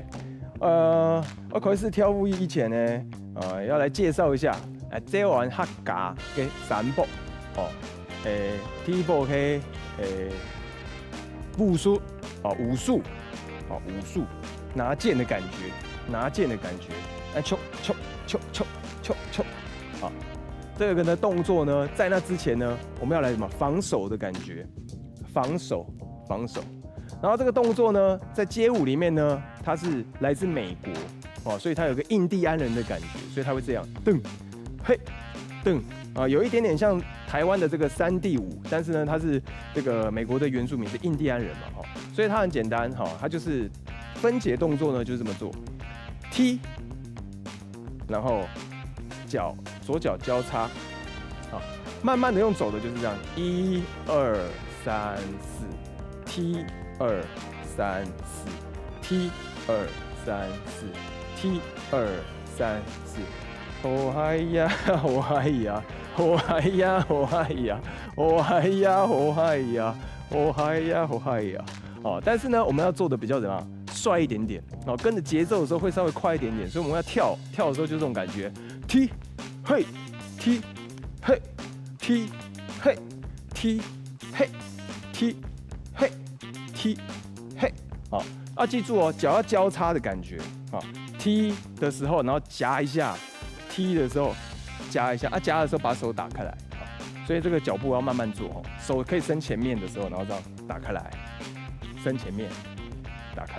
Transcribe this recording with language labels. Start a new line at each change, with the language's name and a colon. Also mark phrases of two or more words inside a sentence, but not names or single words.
Chinese: 我開始跳舞以前呢，要來介紹一下這玩客家嘅三步第一步係武術拿劍的感覺，抽這個呢動作呢，在那之前呢，我們要來什麼防守的感覺，防守。然後這個動作呢，在街舞裡面呢，它是來自美國所以它有個印第安人的感覺，所以它會這樣噔嘿噔有一點點像台灣的這個山地舞，但是呢，它是這個美國的原住民是印第安人嘛所以它很簡單它就是分解動作呢，就是這麼做，踢，然後左腳交叉慢慢的用走的就是這樣1、2、3、4踢2、3、4踢2、3、4踢 2、3、4哦嗨呀哦嗨呀哦嗨呀哦嗨呀哦嗨呀哦嗨呀哦嗨呀哦嗨呀但是呢我們要做的比較怎麼樣帥一點點跟着節奏的時候會稍微快一點點，所以我們要跳的時候就這種感覺踢嘿踢嘿踢嘿踢嘿踢嘿踢嘿記住腳要交叉的感覺踢的時候然後夾一下，踢的時候夾一下夾的時候把手打開來所以這個腳步要慢慢做手可以伸前面的時候然後這樣打開來，伸前面打開來。